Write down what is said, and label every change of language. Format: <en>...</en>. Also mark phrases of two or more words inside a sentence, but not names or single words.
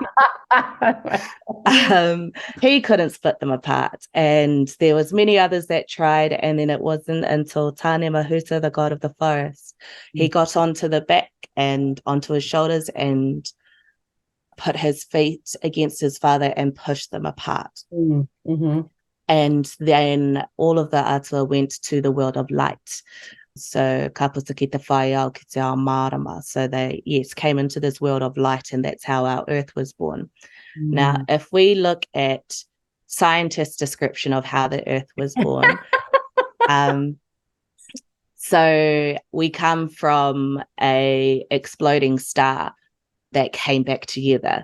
<en>He couldn't split them apart, and there was many others that tried, and then it wasn't until Tāne Mahuta, the god of the forest, he got onto the back and onto his shoulders and put his feet against his father and pushed them apart. And then all of the atua went to the world of light.</en> <mi>So kaputa ki te whai au ki te ao marama.</mi> <en>So they, came into this world of light, and that's how our Earth was born. Now, if we look at scientists' description of how the Earth was born, so we come from a exploding star that came back together.</en>